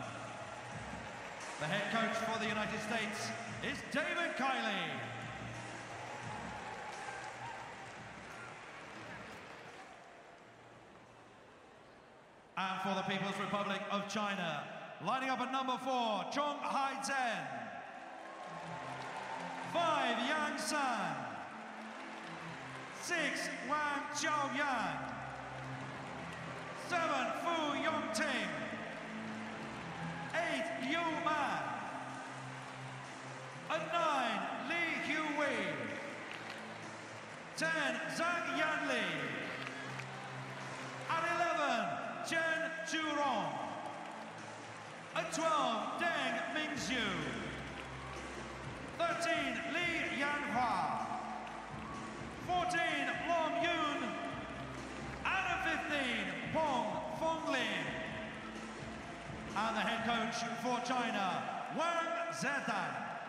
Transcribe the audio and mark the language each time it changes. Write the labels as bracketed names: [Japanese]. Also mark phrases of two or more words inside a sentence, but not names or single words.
[English] The head coach for the United States is David Kiley. And for the People's Republic of China, lining up at number 4, Chong Hai Zhen. 5, Yang San. 6, Wang Xiaoyang. 7, Fu Yongting. 8, Yu Man. And 9, Li Huwei. 10, Zhang Yanli. At 11, Chen Zhurong. At 12, Deng Mingzhu. 13, Li Yanhua. 14, Long Yun. And at 15, Peng Fonglin. And the head coach for China, Wang Zedan.